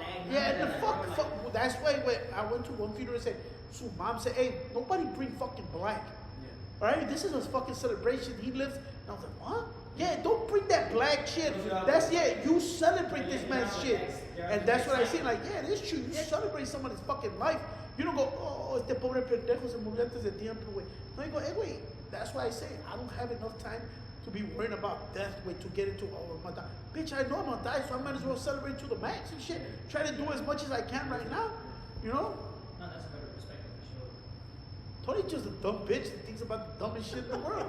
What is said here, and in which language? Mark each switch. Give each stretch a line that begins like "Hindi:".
English: Yeah, and the fuck, that's why when I went to one funeral and said, so mom said, hey, nobody bring fucking black. Yeah. Alright, this is a fucking celebration. He lives, and I was like, what? Yeah, don't bring that black shit. That's, you celebrate this man's shit. And that's what I say, like, yeah, it is true. You celebrate somebody's fucking life. You don't go, oh,
Spanish: este pobre pendejo se murió antes de tiempo, güey.
English: No, you go, hey, wait, that's why I say, I don't have enough time to be worrying about death, to get into, oh, I'm gonna die. Bitch, I know I'm gonna die, so I might as well celebrate to the max and shit. Try to do as much as I can right now, you know? No, that's a better perspective for sure. Tony's just a dumb bitch that thinks about the dumbest shit in the world.